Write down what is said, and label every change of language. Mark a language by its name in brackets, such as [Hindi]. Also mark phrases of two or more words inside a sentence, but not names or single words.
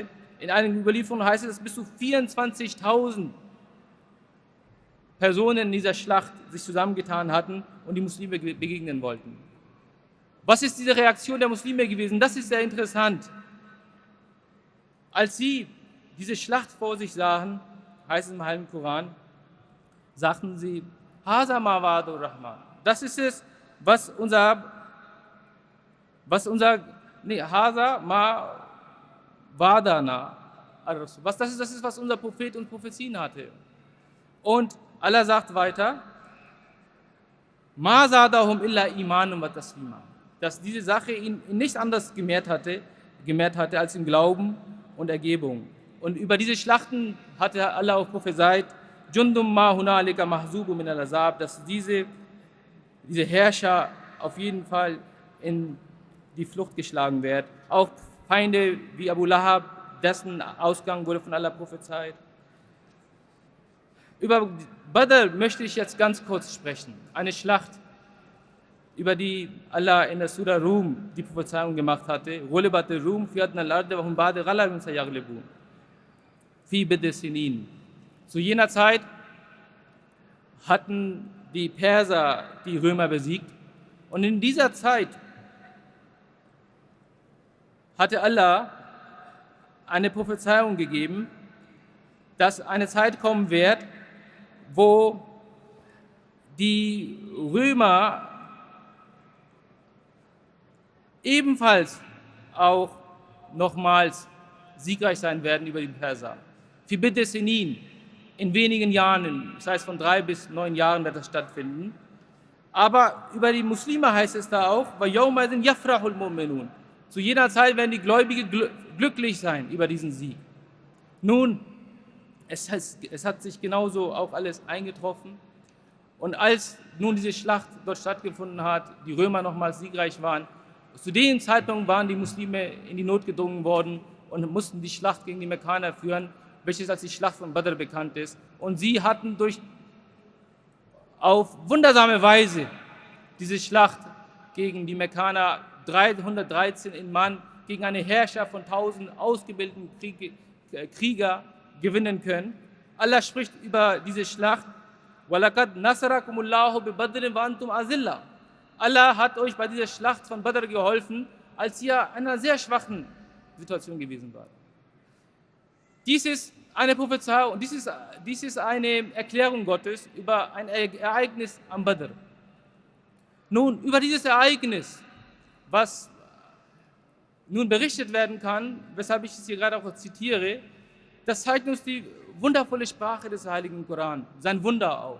[German] In einigen Überlieferungen heißt es, dass bis zu 24.000 Personen in dieser Schlacht sich zusammengetan hatten und die Muslime begegnen wollten. Was ist diese Reaktion der Muslime gewesen? Das ist sehr interessant. Als sie diese Schlacht vor sich sahen, heißt es im Heiligen Koran, sagten sie, [Arabic] هذا ما وعد الرحمن. [German] Das ist es, [Arabic] هذا ما وعدنا. [German] Das ist, was unser Prophet und Prophezien hatte. Und Allah sagt weiter, [Arabic] ما زادهم إلا إيمانا وتسليما. [German] Dass diese Sache ihn nicht anders gemehrt hatte als im Glauben und Ergebung. Und über diese Schlachten hatte Allah auch prophezeit, [Arabic] جند ما هنالك مهزوم من الأحزاب, [German] dass diese Herrscher auf jeden Fall in die Flucht geschlagen wird. Auch Feinde wie Abu Lahab, dessen Ausgang wurde von Allah prophezeit. Über Badr möchte ich jetzt ganz kurz sprechen. Eine Schlacht, über die Allah in der Surah Rum die Prophezeiung gemacht hatte. [Arabic] غلبت الروم في أدنى الأرض وهم بعد غلبهم سيغلبون. في بضع سنين. [German] Zu jener Zeit hatten die Perser die Römer besiegt. Und in dieser Zeit hatte Allah eine Prophezeiung gegeben, dass eine Zeit kommen wird, wo die Römer ebenfalls auch nochmals siegreich sein werden über die Perser. [Arabic] في بضع سنين, [German] in wenigen Jahren, das heißt von 3 bis 9 Jahren wird das stattfinden. Aber über die Muslime heißt es da auch, [Arabic] وَيَوْمَئِذٍ يَفْرَحُ الْمُؤْمِنُونَ. [German] Zu jener Zeit werden die Gläubigen glücklich sein über diesen Sieg. Nun, es hat sich genauso auch alles eingetroffen. Und als nun diese Schlacht dort stattgefunden hat, die Römer nochmals siegreich waren, zu dem Zeitpunkt waren die Muslime in die Not gedrungen worden und mussten die Schlacht gegen die Mekkaner führen, welches als die Schlacht von Badr bekannt ist. Und sie hatten auf wundersame Weise diese Schlacht gegen die Mekkaner 313 in Mann gegen eine Herrschaft von 1000 ausgebildeten Krieger gewinnen können. Allah spricht über diese Schlacht, [Arabic] وَلَقَدْ نَصَرَكُمُ اللَّهُ بِبَدْرٍ وَأَنْتُمْ أَذِلَّةٌ. [German] Allah hat euch bei dieser Schlacht von Badr geholfen, als ihr in einer sehr schwachen Situation gewesen wart. Dies ist eine Prophezeiung, dies ist eine Erklärung Gottes über ein Ereignis am Badr. Nun, über dieses Ereignis, was nun berichtet werden kann, weshalb ich es hier gerade auch zitiere, das zeigt uns die wundervolle Sprache des Heiligen Koran, sein Wunder auch.